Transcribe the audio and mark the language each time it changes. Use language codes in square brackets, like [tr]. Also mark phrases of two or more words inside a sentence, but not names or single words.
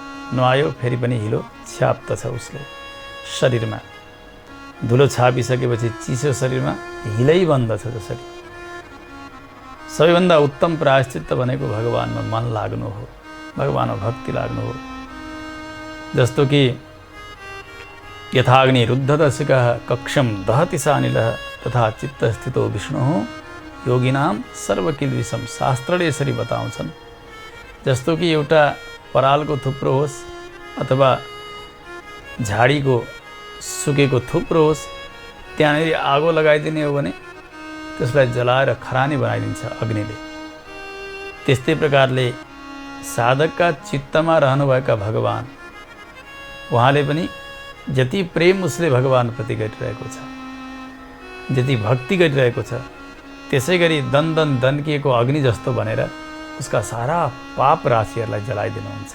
[ne] नुहायो फेरि पनि हिलो छ्याप्त छ उसले शरीरमा। धुलो छापिसकेपछि चिसो शरीरमा हिलै बन्दछ। जसरी सबैभन्दा उत्तम प्रायश्चित्त भनेको भगवानमा मन लाग्नु हो, भगवानमा भक्ति लाग्नु हो। जस्तो कि [sa] यथाग्नि रुद्धदशकः कक्षम दहति सानिलः तथा चित्तस्थितो विष्णुः योगिनाम सर्वकिल्बिषम। [ne] शास्त्रले यसरी बताउँछन्। जस्तो कि एउटा परालको थुप्रो होस् अथवा झाडीको सुकेको थुप्रो होस्, त्यहाँनिर आगो लगाइदिने हो भने त्यसलाई जलाएर खरानी बनाइदिन्छ अग्निले। त्यस्तै प्रकारले साधकका चित्तमा रहनुभएका भगवान, उहाँले पनि जति प्रेम उसले भगवानप्रति गरिरहेको छ, जति भक्ति गरिरहेको छ, त्यसै गरी दन दन्किएको अग्नि जस्तो भनेर उसका सारा पाप राशिहरूलाई जलाइदिनुहुन्छ।